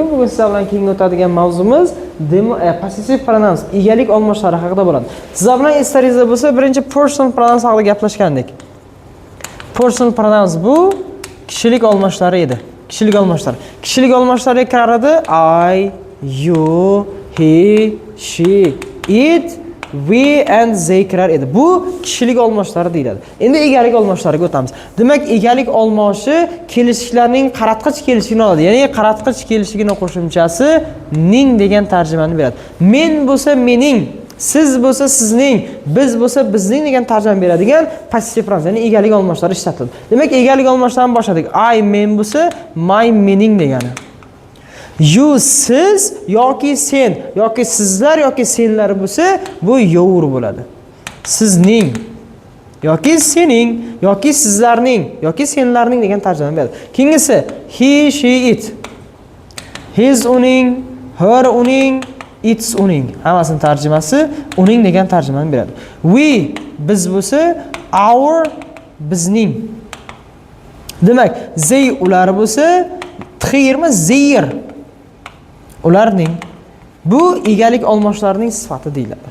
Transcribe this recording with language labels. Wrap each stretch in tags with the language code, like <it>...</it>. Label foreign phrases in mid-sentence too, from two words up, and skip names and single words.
<uz>Bugun sizlar bilan keyingi o'tadigan mavzumiz</uz> <en>passive pronouns,</en> <uz>egalik olmoshlari haqida bo'ladi. Sizlar bilan eslaringizda bo'lsa, birinchi</uz> <en>personal pronouns</en> <uz>haqida gaplashgandik.</uz> <en>Personal pronouns</en> <uz>bu kishilik olmoshlari edi. Kishilik olmoshlar. Kishilik olmoshlariga kiradi</uz> <en>I, you, he, she, it, we and they</en> <uz>kirar edi. Bu kishilik olmoshlari deyiladi. Endi egalik olmoshlariga o'tamiz. Demak, egalik olmoshi kelishliklarning qaratqich kelishligini oladi. Ya'ni qaratqich kelishligini qo'shimchasi ning degan tarjimani beradi. Men bo'lsa mening, siz bo'lsa sizning, biz bo'lsa bizning degan tarjima beradigan</uz> <en>passive pronouns,</en> <uz>ya'ni egalik olmoshlari ishlatiladi. Demak, egalik olmoshlarini boshladik. I men bo'lsa my mening degani. You siz yoki sen yoki sizlar yoki senlar bo'lsa bu your bo'ladi. Sizning yoki sening yoki sizlarning yoki senlarning degan tarjima beradi. Keyingisi</uz> <en>he, she, it.</en> <uz>His uning, her uning, it's uning. Hammasini tarjimasi uning degan tarjimani beradi. We biz bo'lsa our bizning. Demak, they ular bo'lsa txirmi zir. Ularning bu egalik olmoshlarining sifati deyiladi.</uz>